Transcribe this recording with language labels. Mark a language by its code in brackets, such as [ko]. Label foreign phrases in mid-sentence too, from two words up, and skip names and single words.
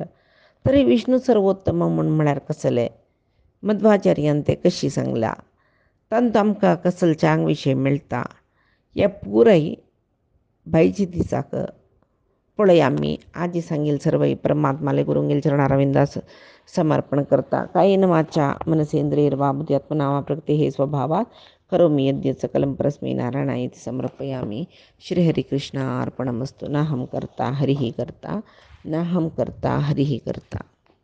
[kok] तरी विष्णू सर्वोत्तम म्हूण म्हळ्यार कसले मध्वाचार्यान ते कशी सांगला तांत आमकां कसलच्यान विशय मेळटा हे पुराय बायच्या दिसाक पळय आमी आजी सांगेल सर्व परमात्माले गुरुंगेल चरणारविंदास समर्पण करता. [sa] कायेन वाचा मनसेंद्रियर्वा बुद्ध्यात्मना वा प्रकृते स्वभावात् करोमि यद्यत् सकलं परस्मै नारायणायेति समर्पयामि. श्रीहरिकृष्णार्पणमस्तु. नाहं कर्ता हरिः कर्ता नाहं कर्ता हरिः कर्ता.